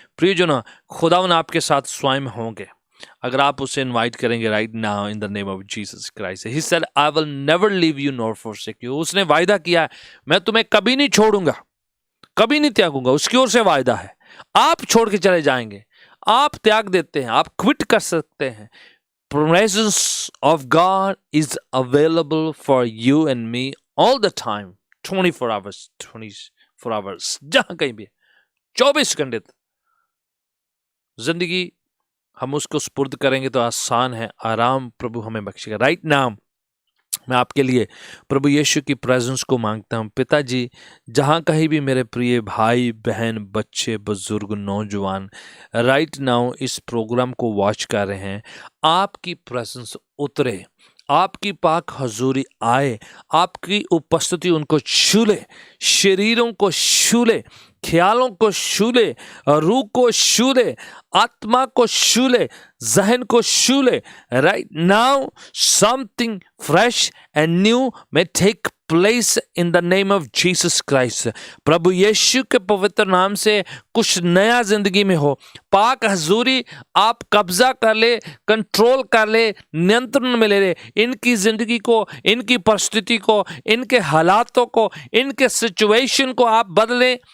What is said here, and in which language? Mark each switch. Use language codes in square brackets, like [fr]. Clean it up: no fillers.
[hi] प्रियजनों, खुदावन आपके साथ स्वयं होंगे अगर आप उसे इनवाइट करेंगे [en] Right now in the name of Jesus Christ. He said I will never leave you nor forsake you. [hi] उसने वायदा किया है मैं तुम्हें कभी नहीं छोड़ूंगा, कभी नहीं त्यागूंगा। उसकी ओर से वायदा है। आप छोड़ के चले जाएंगे, आप त्याग देते हैं, आप क्विट कर सकते हैं। [en] presence of God is available for you and me all the time, 24 hours, [hi] जहां कहीं भी, 24 घंटे। जिंदगी हम उसको सुपुर्द करेंगे तो आसान है, आराम प्रभु हमें बख्शेगा। राइट नाउ मैं आपके लिए प्रभु यीशु की प्रेजेंस को मांगता हूँ। पिताजी, जहाँ कहीं भी मेरे प्रिय भाई बहन, बच्चे, बुजुर्ग, नौजवान राइट नाउ इस प्रोग्राम को वॉच कर रहे हैं, आपकी प्रेजेंस उतरे, आपकी पाक हजूरी आए, आपकी उपस्थिति उनको छू ले, शरीरों को छू ले, ख्यालों को छू ले, रूह को छू ले, आत्मा को छू ले, जहन को छू ले। [en] Right now something fresh and new may take place in the name of Jesus Christ। [hi] प्रभु यीशु के पवित्र नाम से कुछ नया जिंदगी में हो। पाक हजूरी आप कब्जा कर ले, कंट्रोल कर ले, नियंत्रण में ले ले इनकी जिंदगी को, इनकी परिस्थिति को, इनके हालातों को, इनके सिचुएशन को आप बदलें।